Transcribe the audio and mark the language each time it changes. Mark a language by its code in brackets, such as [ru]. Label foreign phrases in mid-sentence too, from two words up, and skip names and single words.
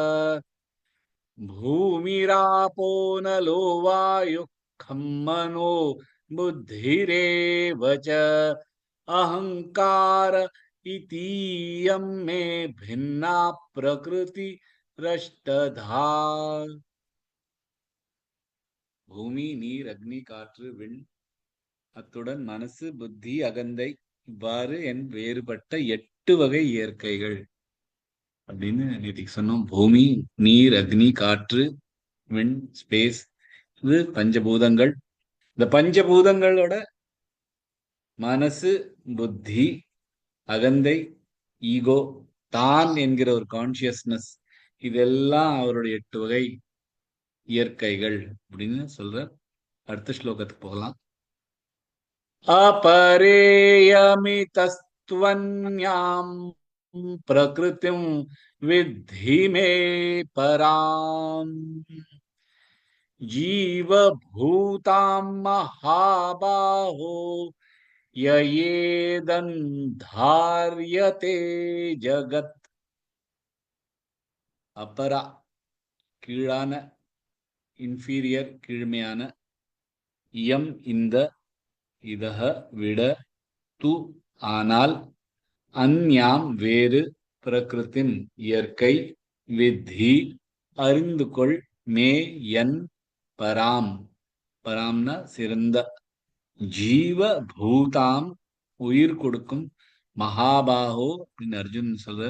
[sa] भूमिरापो नलो वायुः खं मनो बुद्धिरेव च अहंकार इतीयं मे भिन्ना प्रकृति रष्टधा [ta] பூமி நீர் அக்னி காற்று விண் அத்துடன் மனசு புத்தி அகந்தை இவ்வாறு என் வேறுபட்ட 8 வகை இயற்கைகள் அப்படின்னு நேற்றுக்கு சொன்னோம். பூமி நீர் அக்னி காற்று விண் ஸ்பேஸ் இது பஞ்சபூதங்கள். இந்த பஞ்சபூதங்களோட மனசு புத்தி அகந்தை ஈகோ தான் என்கிற ஒரு கான்சியஸ்னஸ் இதெல்லாம் அவருடைய 8 வகை இயற்கைகள் அப்படின்னு சொல்ற. அடுத்த ஸ்லோகத்துக்கு போகலாம். [sa] अपरेयमितस्त्वन्याम् प्रकृतिं विद्धि मे पराम् जीवभूतां महाबाहो ययेदन्धार्यते जगत्. [ta] अपरा கீழான இன்ஃபீரியர் கீழ்மையான இயம் இந்த இதக விட து ஆனால் அந்யாம் வேறு பிரகிருதிம் இயற்கை வித்தி அறிந்து கொள் மே என் பராம் பராம்னா சிறந்த [sa] जीव भूताम् [ta] உயிர் கொடுக்கும் மகாபாகோ அப்படின்னு அர்ஜுன் சொல்ற.